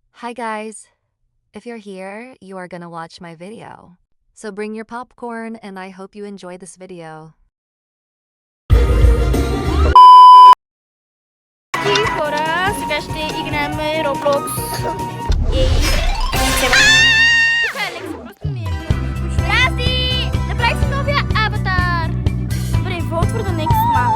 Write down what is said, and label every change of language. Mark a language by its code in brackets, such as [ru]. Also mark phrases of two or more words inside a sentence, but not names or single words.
[en] Hi guys! If you're here, you are gonna watch my video. So bring your popcorn and I hope you enjoy this video. [bg] И хора, сега ще играем Roblox. Ей, Алекса, просто ми е много скучно. Здрасти! Направих си новия аватар. Добре, Волтвор да нека малко.